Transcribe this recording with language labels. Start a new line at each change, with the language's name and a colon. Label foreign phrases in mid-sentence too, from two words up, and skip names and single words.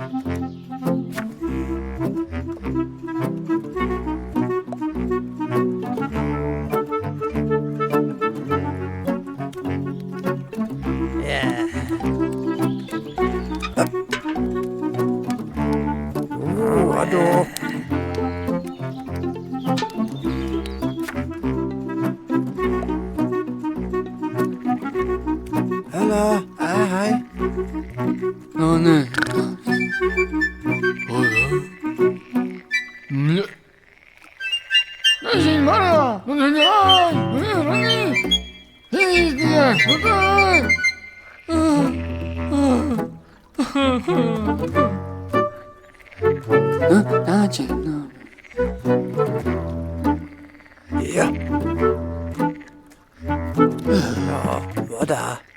Czech: Yeah. Aduh. Halo, hai. No ne. Ježíš Maria, Dacie, no. Ja. No, woda.